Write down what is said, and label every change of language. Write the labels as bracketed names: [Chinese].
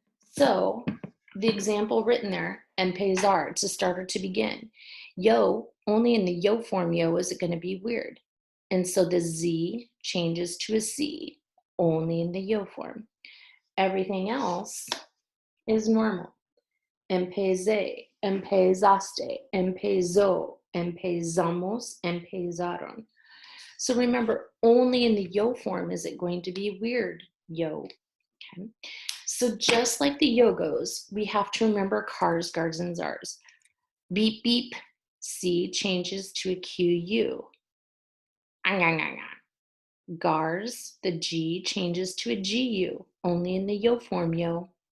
[English] So the example written there, empezar, it's a starter to begin. Yo, only in the yo form, yo, is it going to be weird. And so the Z changes to a C, only in the yo form. Everything else is normal. [Spanish] Empecé, empezaste, empezó, empezamos, empezaron. [English] So remember, only in the yo form is it going to be weird, yo. Okay. So just like the yogos, we have to remember cars, gars, and zars. Beep, beep, C changes to a QU. Ang, ang, ang, ang. Gars, the G changes to a GU, only in the yo form, yo.